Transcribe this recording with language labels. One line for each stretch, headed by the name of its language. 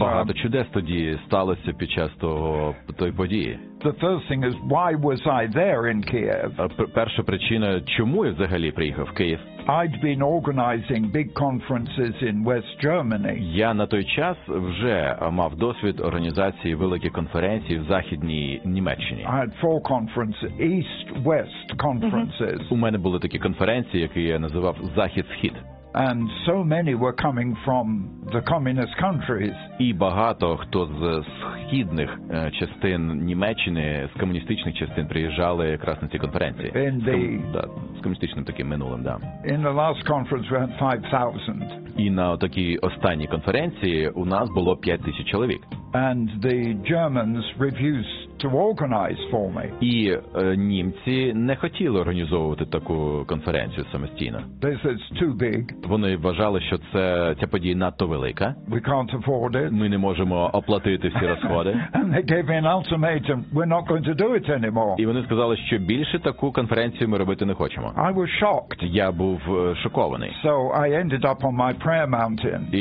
Ukrainian: багато чудес тоді сталося під час того той події.
English: The first thing is, why was I there in Kiev?
Ukrainian: Перша причина, чому я взагалі приїхав в Київ?
English: I'd been organizing big conferences in West Germany.
Ukrainian: Я на той час вже мав досвід організації великих конференцій в Західній Німеччині.
English: I had four conferences, East-West conferences.
Ukrainian: У мене були такі конференції, які я називав Захід-Схід.
English: And so many were coming from the communist countries.
Ukrainian: І багато хто з східних частин Німеччини, з комуністичних частин приїжджали якраз на ці конференції. З комуністичним таким минулим, да.
English: In the last conference we had 5,000.
Ukrainian: І на такій останній конференції у нас було 5,000 чоловік.
English: And the Germans refused to organize for me.
Ukrainian: І німці не хотіли організовувати таку конференцію самостійно.
English: This is too big.
Ukrainian: Вони вважали, що ця подія надто велика.
English: We can't afford it.
Ukrainian: Ми не можемо оплатити всі розходи.
English: And they gave me an ultimatum. We're not going to do it anymore.
Ukrainian: І вони сказали, що більше таку конференцію ми робити не хочемо.
English: I was shocked.
Ukrainian: Я був шокований.
English: So I ended up on my prayer mountain.